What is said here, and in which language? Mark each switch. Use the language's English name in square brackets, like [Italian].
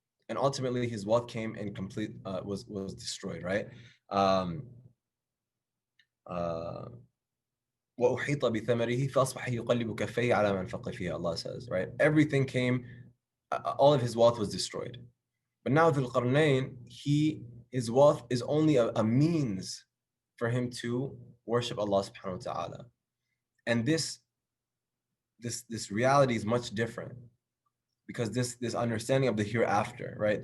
[English] And ultimately his wealth came and was destroyed, right? [Arabic] وَأُحِيطَ بِثَمَرِهِ فَأَصْبَحَ يُقَلِّبُ كَفَّيْهِ عَلَى مَا أَنْفَقَ فِيهِ, [English] Allah says, right? Everything came, all of his wealth was destroyed. But now Dhul Qarnayn, his wealth is only a means for him to worship Allah subhanahu wa ta'ala. And this reality is much different, because this understanding of the hereafter, right?